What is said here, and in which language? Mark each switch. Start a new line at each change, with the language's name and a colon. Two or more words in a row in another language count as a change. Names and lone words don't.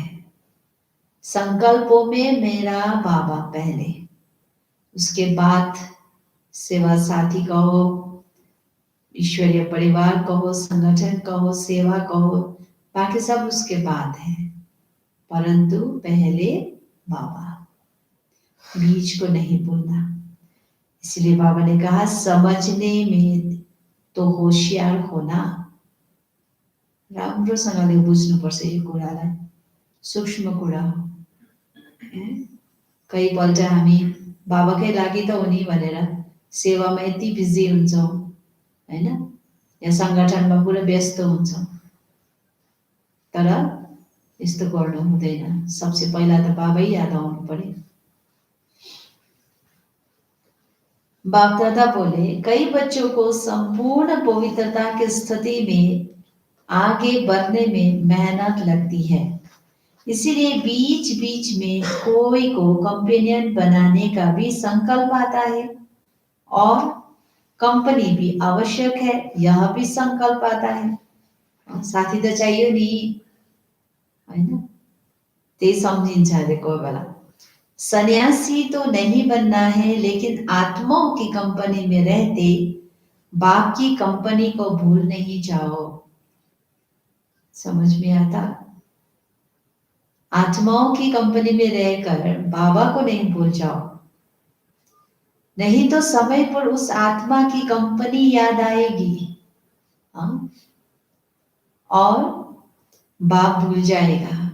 Hindi: संकल्पों में मेरा बाबा पहले, उसके बाद सेवा साथी कहो, ईश्वरीय परिवार कहो, संगठन कहो, सेवा कहो, बाकी सब उसके बाद है, परंतु पहले बाबा। बीज को नहीं भूलना। इसलिए बाबा ने कहा समझने में तो होशियार होना,
Nepali: राम्रोसँगले बुझ्नुपर्छ यो कुरालाई, सूक्ष्म कुरा हो। कहीपल्ट हामी बाबाकै लागि त हो नि भनेर सेवामा यति बिजी हुन्छौँ हैन, या संगठनमा पुरा व्यस्त हुन्छौँ, तर यस्तो गर्नु हुँदैन। सबसे पहिला त बाबै याद आउनु पर्यो।
Hindi: बाप दादा बोले कई बच्चों को संपूर्ण पवित्रता की स्थिति में आगे बढ़ने में मेहनत लगती है, इसीलिए बीच बीच में कोई को कंपेनियन बनाने का भी संकल्प आता है, और कंपनी भी आवश्यक है, यह भी संकल्प आता है।
Nepali: साथी त चाहियो नि हैन, त्यही सम्झिन्छ अरे कोही बेला।
Hindi: सन्यासी तो नहीं बनना है, लेकिन आत्माओं की कंपनी में रहते बाप की कंपनी को भूल नहीं जाओ। समझ में आता? आत्माओं की कंपनी में रहकर बाबा को नहीं भूल जाओ, नहीं तो समय पर उस आत्मा की कंपनी याद आएगी, और बाप भूल जाएगा।